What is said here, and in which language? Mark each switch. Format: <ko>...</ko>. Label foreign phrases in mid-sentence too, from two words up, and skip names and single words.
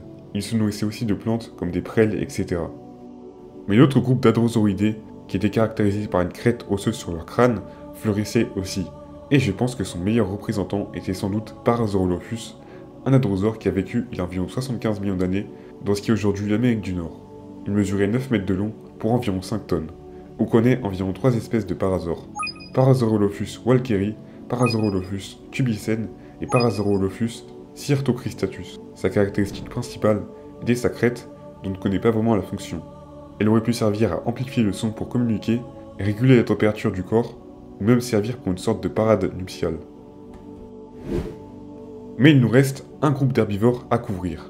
<fr>Il se nourrissait aussi de plantes comme des prêles, etc. Mais l'autre groupe d'hadrosauridés, qui était caractérisé par une crête osseuse sur leur crâne, fleurissait aussi. Et je pense que son meilleur représentant était sans doute Parasaurolophus, un hadrosaure qui a vécu il y a environ 75 millions d'années dans ce qui est aujourd'hui l'Amérique du Nord. Il mesurait 9 mètres de long pour environ 5 tonnes. On connaît environ 3 espèces de parasaures. Parasaurolophus walkeri, Parasaurolophus tubicen et Parasaurolophus cyrtocristatus. Sa caractéristique principale était sa crête, dont on ne connaît pas vraiment la fonction. Elle aurait pu servir à amplifier le son pour communiquer, réguler la température du corps, ou même servir pour une sorte de parade nuptiale. Mais il nous reste un groupe d'herbivores à couvrir.</fr>